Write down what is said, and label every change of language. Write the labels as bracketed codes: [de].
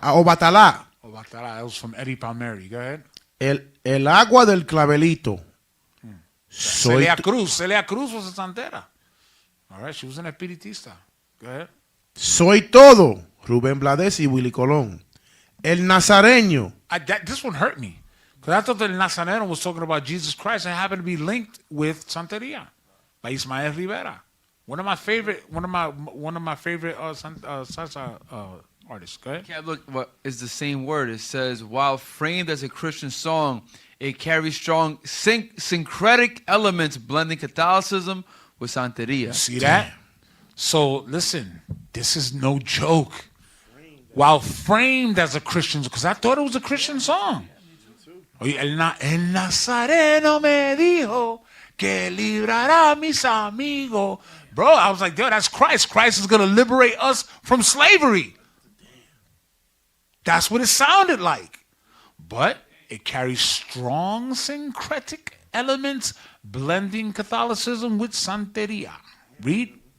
[en] Obatalá, that was from Eddie Palmieri. Go ahead. [es] El agua del clavelito. [en] Celia Cruz was a santera. All right, she was an espiritista. Go ahead. [es] Soy todo, Rubén Blades y Willy Colón. El Nazareño. [en] This one hurt me. Because I thought that El Nazareno was talking about Jesus Christ and happened to be linked with Santeria by Ismael Rivera. One of my favorite salsa artists. Go ahead. Yeah, look, what is the same word? It says, while framed as a Christian song, it carries strong syncretic elements blending Catholicism with Santeria. See that? So listen, this is no joke. While framed as a Christian, because I thought it was a Christian song. [es] El Nazareno me dijo que librará mis amigos. [en] Bro, I was like, yo, that's Christ. Christ is going to liberate us from slavery. That's what it sounded like. But it carries strong syncretic elements blending Catholicism with Santeria. Read.